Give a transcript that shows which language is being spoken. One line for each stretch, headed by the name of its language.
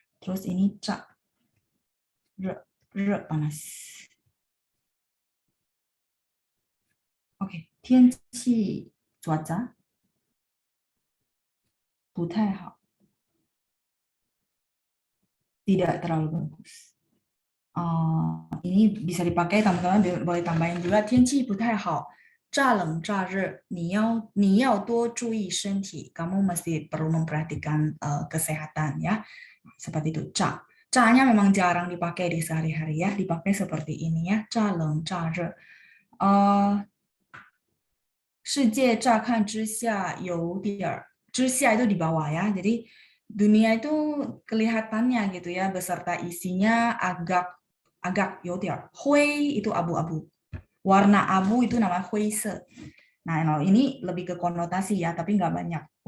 Indonesian: Terus ini ca, re panas. Oke, 天气 cuaca
Chinese: 不太好,
Indonesian: tidak terlalu bagus. Ini bisa dipakai teman-teman boleh tambahin juga
Chinese: 天气不太好，乍冷乍热，你要多注意身体。
Indonesian: Kamu mesti perlu memperhatikan kesehatan ya. Seperti itu. 乍nya memang jarang dipakai di sehari-hari ya, dipakai seperti ini ya.
Chinese: 乍冷乍热。世界乍看之下有点儿，之下
Indonesian: itu di bawah ya. Jadi dunia itu kelihatannya gitu ya beserta isinya agak yotir. Hui itu abu-abu. Warna abu itu namanya huise. Nah, ini lebih ke konotasi ya, tapi nggak banyak.